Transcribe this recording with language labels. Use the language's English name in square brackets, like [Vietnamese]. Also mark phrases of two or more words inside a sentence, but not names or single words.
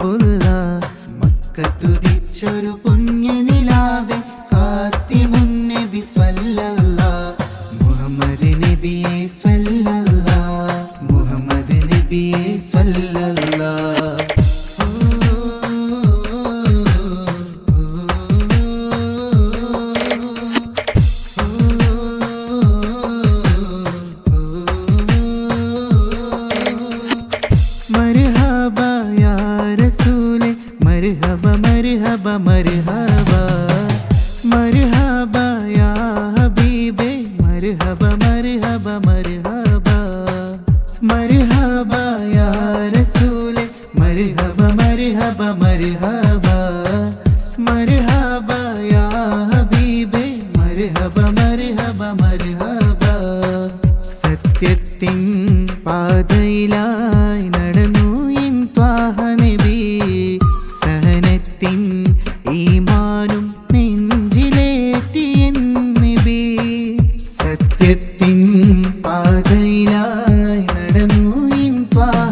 [Malayalam] ഹബീബുള്ള മക്കത്തുദിച്ചൊരു പുണ്യനിലാവേ ഫാത്തിമുൻ നബി സ്വല്ലല്ലാഹ് മുഹമ്മദ് നബിയെ സ്വല്ലല്ലാഹ് മുഹമ്മദ് നബിയെ സ്വല്ലല്ലാഹ് [Arabic] مرحبا يا رسول مرحبا مرحبا مرحبا مرحبا يا حبيبي مرحبا مرحبا مرحبا مرحبا يا رسول مرحبا مرحبا مرحبا مرحبا يا حبيبي مرحبا مرحبا مرحبا [Malayalam] സത്യത്തിൻ പാതയിലായി നടന്നു എൻ ത്വാഹ നബി സഹനത്തിൻ ഈമാനും നെഞ്ചിലേറ്റി എൻ നബി സത്യത്തിൻ പാതയിലായി നടന്നു എൻ ത്വാഹ